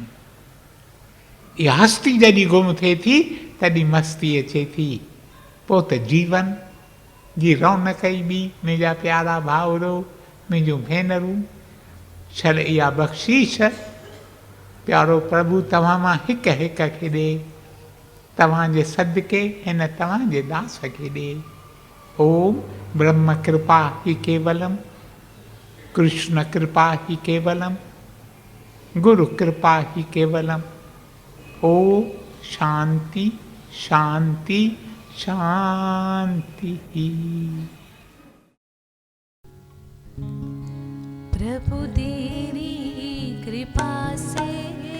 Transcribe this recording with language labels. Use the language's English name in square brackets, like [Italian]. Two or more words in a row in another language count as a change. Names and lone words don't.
[Sindhi] इहा हस्ती जॾहिं गुम थिए थी तॾहिं मस्ती अचे थी, पोइ त जीवन जी रौनक ई ॿी। मुंहिंजा प्यारा भाउरो, मुंहिंजूं भेनरूं, छल इहा बख़्शीश प्यारो प्रभु तव्हां मां हिक हिक खे ॾे, तव्हांजे सदके हिन तव्हांजे दास खे ॾे। [Sanskrit] ओम ब्रह्म कृपा ही केवलम, कृष्ण कृपा ही केवलम, गुरु कृपा ही केवलम। ओम शांति शांति शांति। [Hindi] प्रभु तेरी कृपा से